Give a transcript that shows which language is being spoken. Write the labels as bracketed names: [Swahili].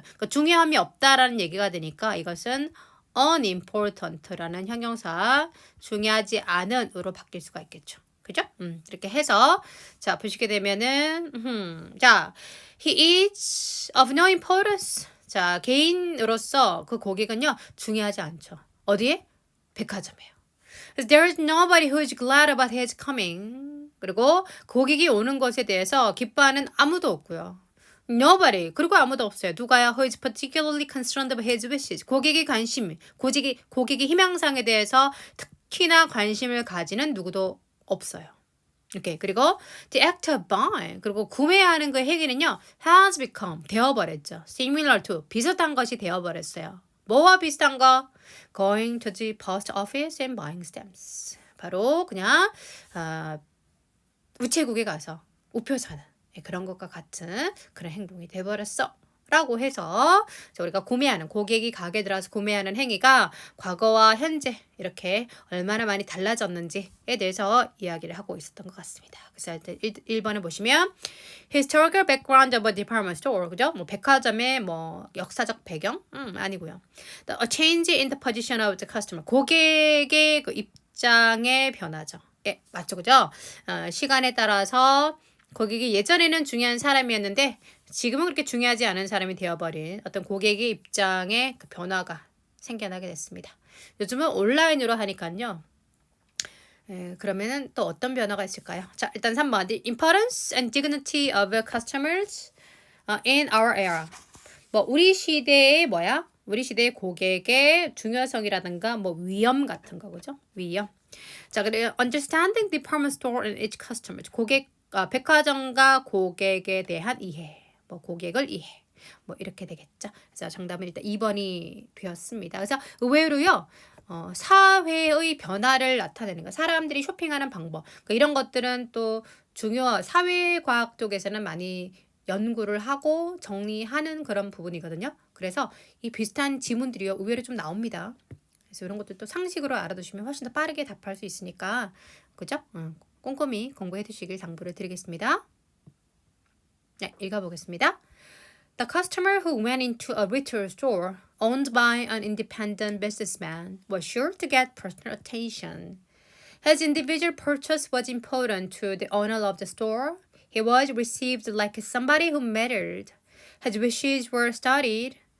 [Korean] 그러니까 중요함이 없다라는 얘기가 되니까 이것은 unimportant라는 형용사 중요하지 않은으로 바뀔 수가 있겠죠. 그죠? 이렇게 해서 자 보시게 되면은 자 [English] he is of no importance. [Korean] 자 개인으로서 그 고객은요 중요하지 않죠. 어디에? 백화점이에요. [English] There is nobody who is glad about his coming. [Korean] 그리고 고객이 오는 것에 대해서 기뻐하는 아무도 없고요. Nobody. 그리고 아무도 없어요. 누가요? [English] Who is particularly concerned about his wishes. [Korean] 고객의 관심, 고객의 희망사항에 대해서 특히나 관심을 가지는 누구도 없어요. 이렇게 그리고 [English] the act of buying [Korean] 그리고 구매하는 그 행위는요 [English] has become [Korean] 되어버렸죠. [English] Similar to [Korean] 비슷한 것이 되어버렸어요. 뭐와 비슷한 거? [English] Going to the post office and buying stamps. [Korean] 바로 그냥 우체국에 가서 우표 사는 그런 것과 같은 그런 행동이 돼버렸어. 라고 해서 우리가 구매하는 고객이 가게 들어와서 구매하는 행위가 과거와 현재 이렇게 얼마나 많이 달라졌는지에 대해서 이야기를 하고 있었던 것 같습니다. 그래서 1번을 보시면 [English] historical background of a department store 그죠? [Korean] 뭐 백화점의 뭐 역사적 배경? 아니고요. [English] A change in the position of the customer [Korean] 고객의 그 입장의 변화죠. 예, 맞죠, 그죠? 시간에 따라서 고객이 예전에는 중요한 사람이었는데 지금은 그렇게 중요하지 않은 사람이 되어버린 어떤 고객의 입장에 그 변화가 생겨나게 됐습니다. 요즘은 온라인으로 하니까요. 그러면은 또 어떤 변화가 있을까요? 자, 일단 3번. [English] The importance and dignity of customers in our era. [Korean] 뭐 우리 시대의 뭐야? 우리 시대의 고객의 중요성이라든가 뭐 위험 같은 거 그죠? 위험. 자, 그리고 [English] understanding department store and its customers. [Korean] 백화점과 고객에 대한 이해. 뭐 고객을 이해. 뭐 이렇게 되겠죠. 그래서 정답은 일단 2번이 되었습니다. 그래서 의외로요. 사회의 변화를 나타내는 거. 사람들이 쇼핑하는 방법. 그러니까 이런 것들은 또 사회과학 쪽에서는 많이 연구를 하고 정리하는 그런 부분이거든요. 그래서 이 비슷한 지문들이요. 의외로 좀 나옵니다. 그래서 이런 것도 또 상식으로 알아두시면 훨씬 더 빠르게 답할 수 있으니까 그죠? 꼼꼼히 공부해 두시길 당부를 드리겠습니다. 네, 읽어보겠습니다. [English] The customer who went into a retail store owned by an independent businessman was sure to get personal attention. His individual purchase was important to the owner of the store. He was received like somebody who mattered. His wishes were studied.